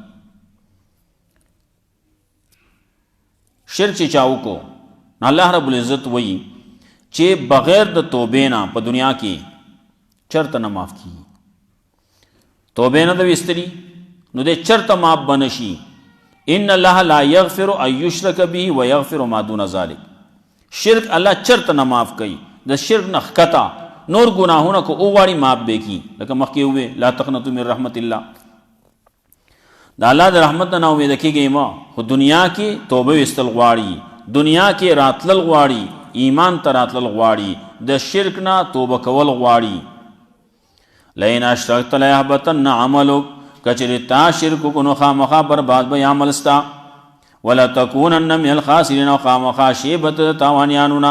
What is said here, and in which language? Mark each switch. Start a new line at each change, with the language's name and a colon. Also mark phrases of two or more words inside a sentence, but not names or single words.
Pashto: شرک چې چا وکړو نو الله
Arabic: رب العزت
Pashto: وایي چې بغیر د توبې نه په دنیا کې چرته نه معاف کیږي. توبې نه د وستري نو دې چرته معاف بنشي.
Arabic: ان الله لا یغفر ان یشرک به ویغفر ما دون ذلک.
Pashto: شرک الله چرته نه معاف کوي، د شرک نه ښکته نور گناهونه کو اوغواړي معاف به کی، لکه مخکې وې
Arabic: لا تقنطوا من رحمت الله،
Pashto: د الله د رحمت نه امید کېږئ ما، خو دنیا کې توبه وستل غواړي، دنیا کې راتلل غواړي، ایمان ته راتلل غواړي، د شرک نه توبه کول غواړي.
Arabic: لئن اشرکت لیحبطن عملک،
Pashto: کچرې تا شرک وکړو نو خامخا برباد به عمل ستا،
Arabic: ولتکونن من الخاسرین،
Pashto: او خامخا شی به ته د تاوانیانو نه.